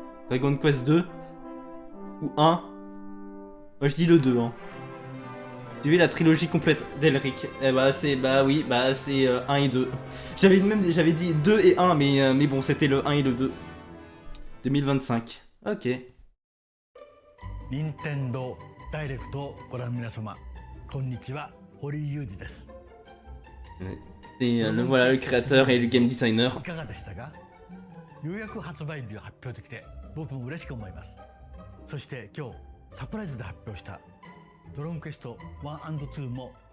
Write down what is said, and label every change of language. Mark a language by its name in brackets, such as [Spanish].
[French] Dragon Quest 2 ou 1. Moi je dis le 2 hein. Tu veux la trilogie complète d'Elric. Eh bah c'est oui, c'est 1 et 2. J'avais dit 2 et 1 mais bon, c'était le 1 et le 2. 2025. OK. [Japanese] 任天堂ダイレクトをご覧の皆様、こんにちは、堀井裕二です。 [French] C'est voilà le créateur et le game designer. [Japanese] いかがでしたか？ようやく発売日を発表できて、僕も嬉しく思います。そして今日サプライズで発表したドラゴンクエスト1&2も